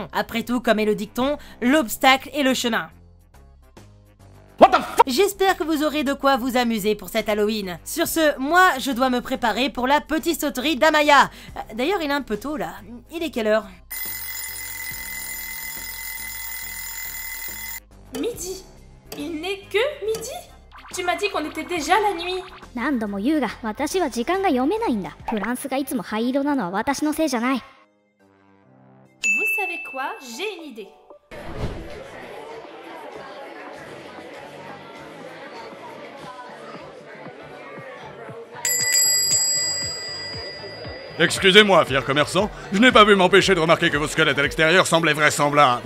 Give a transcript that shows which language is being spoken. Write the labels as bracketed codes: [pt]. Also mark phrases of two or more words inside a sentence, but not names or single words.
[fr] Après tout, comme est le dicton, l'obstacle est le chemin. J'espère que vous aurez de quoi vous amuser pour cet Halloween. Sur ce, moi, je dois me préparer pour la petite sauterie d'Amaya. D'ailleurs, il est un peu tôt, là. Il est quelle heure? Midi. Il n'est que midi. Tu m'as dit qu'on était déjà la nuit. [ja] 何度も言うが、私は時間が読めないんだ。フランスがいつも灰色なのは私のせいじゃない。 [fr] Vous savez quoi? J'ai une idée. Excusez-moi, fier commerçant, je n'ai pas pu m'empêcher de remarquer que vos squelettes à l'extérieur semblaient vraisemblables.